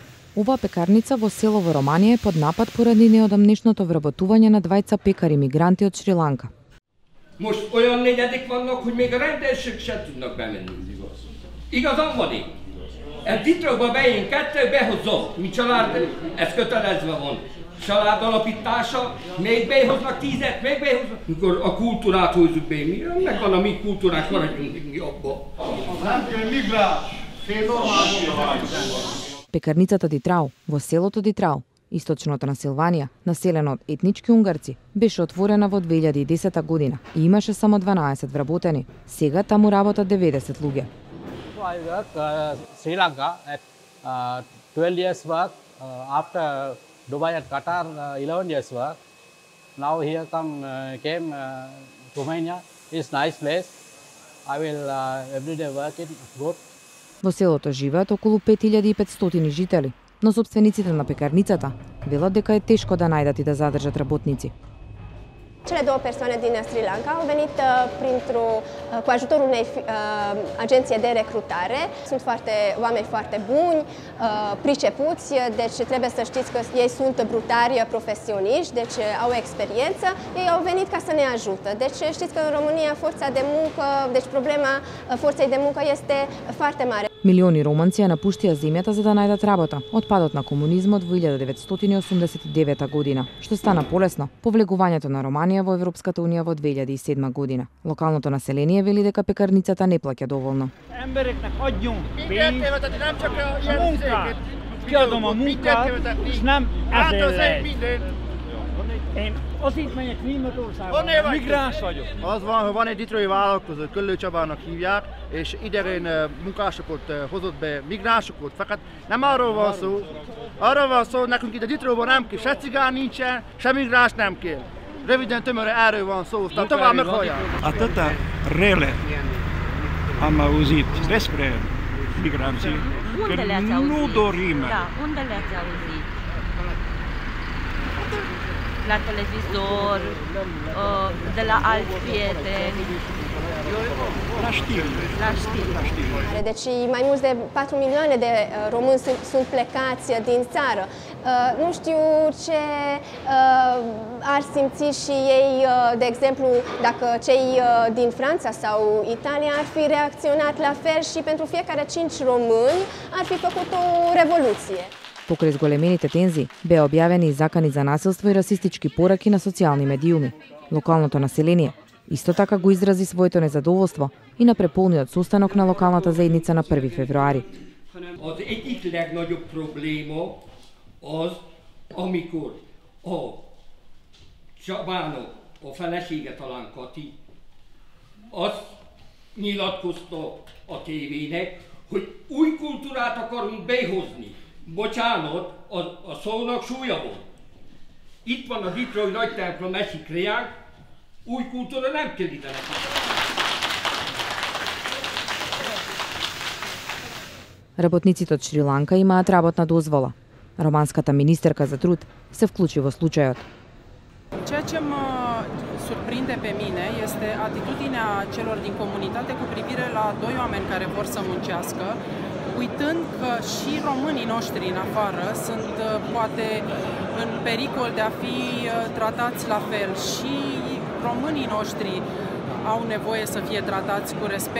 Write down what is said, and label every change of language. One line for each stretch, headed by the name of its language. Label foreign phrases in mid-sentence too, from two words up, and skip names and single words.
Macedonian: Оваа пекарница во село во Романија е под напад поради неодамнешното вработување на двајца пекари мигранти од Шри-Ланка.
Hungarian: Most olyan negyedek vannak, hogy még a rendőrség sem tudnak bemenni. Igazam van én? Ez titokba bejön kettő, behozom. Mi család, ez kötelezve van. Család alapítása, még behoznak 10-et, még behoznak. Mikor a kultúrát hozzuk be, mi megvan a mi kultúrák, maradjunk mi abba. Nem kell migráns, fél normális.
Macedonian: Пекарницата Дитрау во селото Дитрау, источното на Силванија, населено од етнички унгарци, беше отворена во 2010 година и имаше само 12 вработени. Сега таму работат 90 луѓе.
English: I work Sri Lanka at 12 years work. After Dubai and Qatar, 11 years work. Now here came Romania. It's nice place. I will everyday work it good.
Macedonian: Во селото живеат околу 5500 жители, но собствениците на пекарницата велат дека е тешко да најдат и да задржат работници.
Romanian: Cele două persoane din Sri Lanka au venit cu ajutorul unei agenții de recrutare. Sunt oameni foarte buni, pricepuți, deci trebuie să știți că ei sunt brutari profesioniști, deci au experiență. Ei au venit ca să ne ajută. Deci știți că în România forța de muncă, deci problema forței de muncă este foarte mare.
Macedonian: Милиони романци ја напуштија земјата за да најдат работа од падот на комунизмот во 1989 година, што стана полесно по влегувањето на Романија во Европската унија во 2007 година. Локалното население вели дека пекарницата не плаќа доволно.
Hungarian: Én azért megyek Németországba, migráns vagyok. Az van, hogy van egy ditrói vállalkozó, Köllő Csabának hívják, és idegen munkásokat hozott be, migránsokat, fakat nem arról van szó, nekünk itt a ditróban nem kell, se cigán nincsen, se migráns nem kell. Röviden tömöre erről van szó, aztán tovább meghallják.
Romanian: Atâta rele am auzit despre migranții, că nu dorim. Da, unde le-ați auzit? La televizor, de la alți prieteni. La știri. Deci mai mulți de 4 milioane de români sunt plecați din țară. Nu știu ce ar simți și ei, de exemplu, dacă cei din Franța sau Italia ar fi reacționat la fel și pentru fiecare 5 români ar fi făcut o revoluție.
Macedonian: Покрај зголемените тензии, беа објавени и закани за насилство и расистички пораки на социјални медиуми. Локалното население исто така го изрази своето незадоволство и на преполниот состанок на локалната заедница на 1 февруари.
Hungarian: Az egyik legnagyobb probléma az, amikor a Csabának, a felesége talán Kati, azt nyilatkozta a tévének, hogy új kultúrát akarunk behozni. Bocsánat, a szónak súlya volt. Itt van a Ditrói nagy templom, esik reák, új kultúra nem kell ide neki.
Macedonian: Работниците од Шри-Ланка имаат работна дозвола. Романската министерка за труд се вклучи во случајот.
Romanian: Ceea ce mă surprinde pe mine este atitudinea celor din comunitate cu privire la doi oameni care vor să muncească, uitând că și românii noștri în afară sunt poate în pericol de a fi tratați la fel și românii noștri au nevoie să fie tratați cu respect.